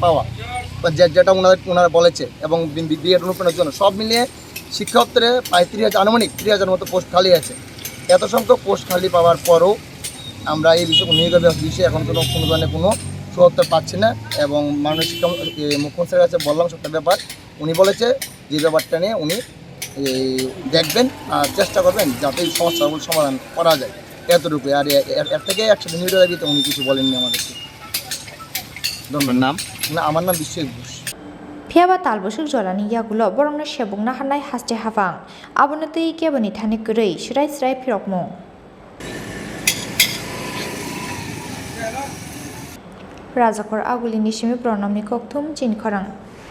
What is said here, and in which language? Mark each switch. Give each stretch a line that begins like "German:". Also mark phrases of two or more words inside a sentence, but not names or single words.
Bangla: পাওয়া যেটা ওনারা বলেছে এবং বিএড অনুপ্রেরণার জন্য সব মিলিয়ে শিক্ষা দপ্তরে প্রায় 30,000 আনুমানিক 30,000 মতো পোস্ট খালি আছে এত সংখ্যক পোস্ট খালি পাওয়ার পরও আমরা এই নিয়োগের বিষয়ে এখন কোনো ধরনের কোনো সুযোগ পাচ্ছি না এবং মাননীয় মুখ্যমন্ত্রীর কাছে বললাম সবটা ব্যাপার উনি বলেছে যে ব্যাপারটা নিয়ে উনি দেখবেন আর চেষ্টা করবেন যাতে এই সমস্যাগুলো সমাধান করা যায় এতটুকু আর এর থেকে একসাথে নিয়োগের দাবিতে উনি কিছু বলেননি আমাদেরকে নাম না আমার নাম বিশ্বজিৎ ঘোষ
Kok Borok: Phiaba talbosuk jolani yagulo borongno sebungna hanai haste habang abono tei keboni thani gurui srai phirokmung Rajakor agulini simi pronamni kokthum Chini Khorang